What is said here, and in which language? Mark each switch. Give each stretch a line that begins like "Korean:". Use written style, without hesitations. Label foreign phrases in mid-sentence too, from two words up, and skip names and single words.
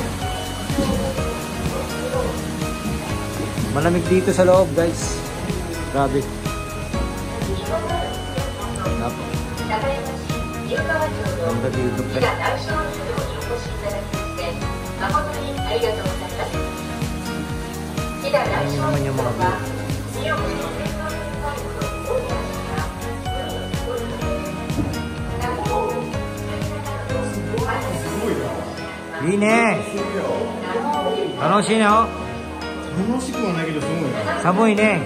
Filipino: Malamig dito sa loob guys. Grabe. Ganda dito guys. Ayun naman yung mga view.
Japanese: いいね。楽しいの？楽しくはないけどすごいな。寒いね。